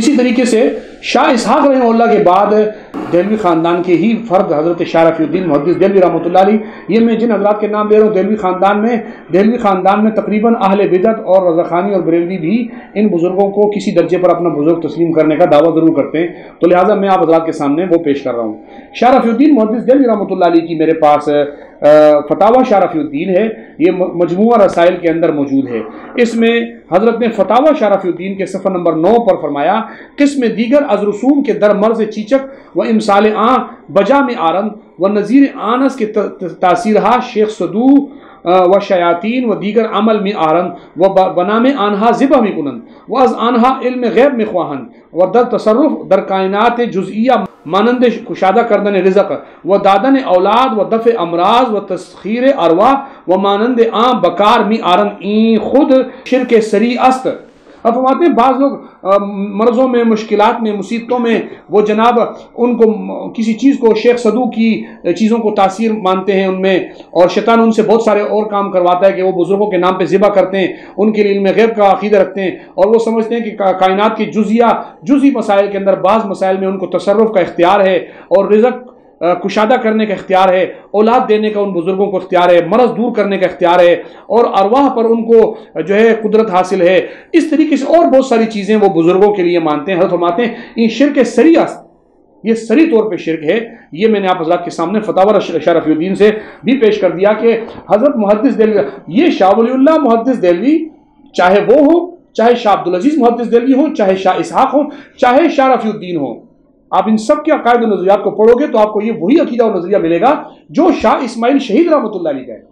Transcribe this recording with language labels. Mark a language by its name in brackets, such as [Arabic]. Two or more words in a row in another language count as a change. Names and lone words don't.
[Urdu] اسی طریقے سے شاہ اسحاق [Arabic] رحمہ اللہ [Urdu] کے بعد دہلوی خاندان کے ہی فرد حضرت شاہ رفیع الدین محدث دہلوی [Arabic] رحمۃ اللہ علیہ، [Urdu] یہ میں جن حضرات کے نام لے رہا ہوں دہلوی خاندان میں تقریباً اہل بدعت اور رضا خانی اور بریلوی بھی ان بزرگوں کو کسی درجے پر اپنا بزرگ تسلیم کرنے کا دعویٰ ضرور کرتے ہیں، تو لہٰذا میں آپ حضرات کے سامنے وہ پیش کر رہا ہوں۔ شاہ رفیع الدین محدث دہلوی [Arabic] رحمۃ اللہ علیہ [Urdu] کی میرے پاس فتاوی شاہ رفیع الدین ہے، یہ مجموعہ رسائل کے اندر موجود ہے۔ اس میں حضرت نے فتاوی شاہ رفیع الدین کے صفحہ نمبر 9 پر فرمایا، [Persian] قسم دیگر از رسوم کے در مرض چیچک و امثال آن بجا میں آرند و نظیر آنس کے تاثیرها شیخ صدو و شیاطین و دیگر عمل میں آرند و بنام آنہا ذبح میں کنند و از آنہا علم غیب میں خواہند و در تصرف در کائنات جزئیہ مانند کشادہ کردن رزق و دادن اولاد و دفع امراض و تسخیر ارواح و مانند آن بکار می آرند این خود شرک سری است۔ [Urdu] اب فرماتے ہیں بعض لوگ مرضوں میں، مشکلات میں، مصیبتوں میں وہ جناب ان کو کسی چیز کو شیخ صدو کی چیزوں کو تاثیر مانتے ہیں ان میں، اور شیطان ان سے بہت سارے اور کام کرواتا ہے کہ وہ بزرگوں کے نام پہ ذبح کرتے ہیں، ان کے لیے علم غیب کا عقیدہ رکھتے ہیں، اور وہ سمجھتے ہیں کہ کائنات کے جزئی مسائل کے اندر بعض مسائل میں ان کو تصرف کا اختیار ہے، اور رزق کشادہ کرنے کا اختیار ہے، اولاد دینے کا ان بزرگوں کو اختیار ہے، مرض دور کرنے کا اختیار ہے، اور ارواح پر ان کو جو ہے قدرت حاصل ہے۔ اس طریقے سے اور بہت ساری چیزیں وہ بزرگوں کے لیے مانتے ہیں۔ حضرت فرماتے ہیں [Persian] ان شرک سری است، [Urdu] یہ سری طور پہ شرک ہے۔ یہ میں نے آپ حضرات کے سامنے فتاوی شاہ رفیع الدین سے بھی پیش کر دیا کہ حضرت محدث دہلوی، یہ شاہ ولی اللہ محدث دہلوی چاہے وہ ہو، چاہے شاہ عبدالعزیز محدث دہلوی ہوں، چاہے شاہ اسحاق ہوں، چاہے شاہ رفیع الدین ہوں، آپ ان سب کے عقائد و نظریات کو پڑھو گے تو آپ کو یہ وہی عقیدہ و نظریہ ملے گا جو شاہ اسماعیل شہید [Arabic] رحمۃ اللہ علیہ [Urdu] کا ہے۔